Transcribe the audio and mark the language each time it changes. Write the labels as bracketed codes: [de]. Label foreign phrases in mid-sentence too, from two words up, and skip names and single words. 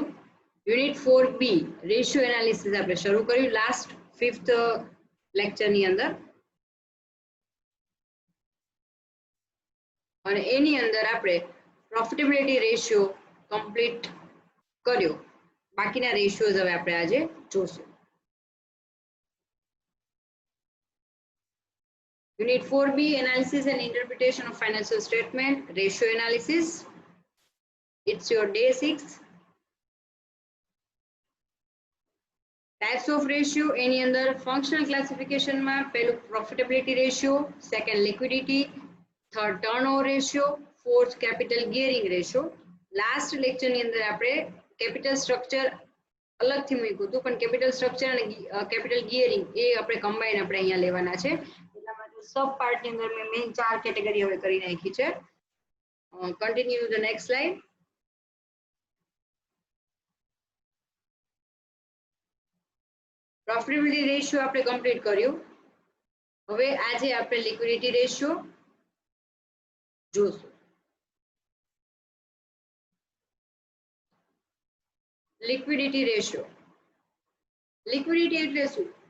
[gu] યુનિટ 4B [en] ratio analysis [gu] આપણે શરૂ કર્યું લાસ્ટ 5th લેક્ચરની અંદર, અને એની અંદર આપણે [en] profitability ratio [gu] કમ્પ્લીટ કર્યો. બાકીના રેશિયોઝ હવે આપણે આજે જોશું. [en] Unit 4B Analysis and Interpretation of Financial Statement, Ratio Analysis. It's your day 6. Types of ratio any under functional classification [gu] માં પહેલું [en] profitability ratio, second liquidity, third turnover ratio, fourth capital gearing ratio. Last lecture [gu] ની અંદર આપણે [en] capital structure [gu] અલગથી મૂક્યું હતું, પણ [en] capital structure [gu] અને [en] capital gearing [gu] એ આપણે combine આપણે અહીંયા લેવાના છે. એટલા માટે [en] sub part [gu] ની અંદર મેં મેઇન 4 કેટેગરી હવે કરી નાખી છે. [en] Continue the next slide. profitability ratio [gu] આપણે કમ્પ્લીટ કર્યું. હવે આજે આપણે [en] liquidity ratio [gu] જોશું. [en] liquidity ratio, [gu] લિક્વિડિટી એટલે શું?